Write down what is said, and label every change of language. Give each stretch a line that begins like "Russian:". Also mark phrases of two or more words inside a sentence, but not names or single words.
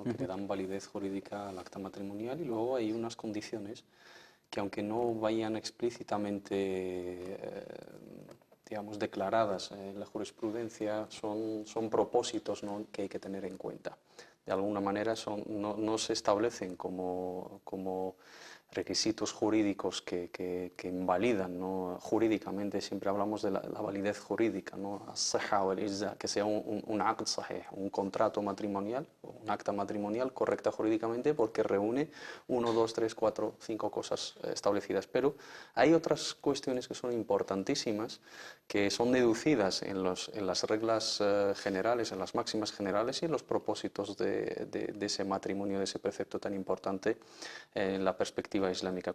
Spanish: Que le dan validez jurídica al acta matrimonial, y luego hay unas condiciones que, aunque no vayan explícitamente digamos, declaradas en la jurisprudencia son propósitos, ¿no?, que hay que tener en cuenta. De alguna manera no se establecen como requisitos jurídicos que invalidan, ¿no? Jurídicamente siempre hablamos de la validez jurídica, ¿no?
Arabic: الصحة والإجزاء,
Spanish: que sea un
Arabic: عقد صحيح,
Spanish: un contrato matrimonial, un acta matrimonial correcta jurídicamente porque reúne 1, 2, 3, 4, 5 cosas establecidas. Pero hay otras cuestiones que son importantísimas, que son deducidas en las reglas generales, en las máximas generales y en los propósitos de ese matrimonio, de ese precepto tan importante en la perspectiva islámica.